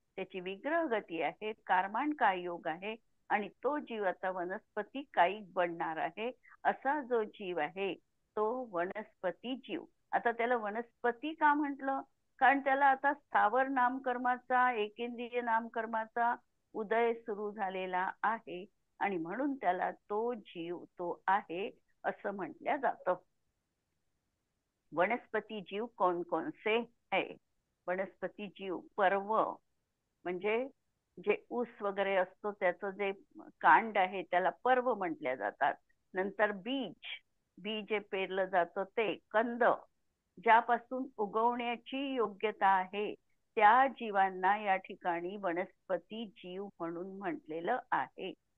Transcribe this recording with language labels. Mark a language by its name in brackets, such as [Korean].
[Marathi] त्याची विग्रह गती आहे, कारमान काय योग आहे, आणि तो जीव आता वनस्पती कायिक बनणार आहे. असा जो जीव आहे तो वनस्पती जीव. आता त्याला वनस्पती का म्हटलं, कारण त्याला आता स्थावर नामकर्माचा, एकेंद्रिय नामकर्माचा उदय सुरू झालेला आहे, आणि म्हणून त्याला तो जीव तो आहे असं म्हटलं जातं. [Hindi] वनस्पती जीव कौन कौन से है. [Marathi] वनस्पती जीव पर्व म्हणजे जे ऊस वगैरे असतो त्याचं जे कांड आहे त्याला पर्व म्हटल्या जातात. नंतर बी जे पेरलं जातं ते, कंद ज्यापासून उगवण्याची योग्यता आहे त्या जीवांना या ठिकाणी वनस्पती जीव म्हणून म्हटलेलं आहे.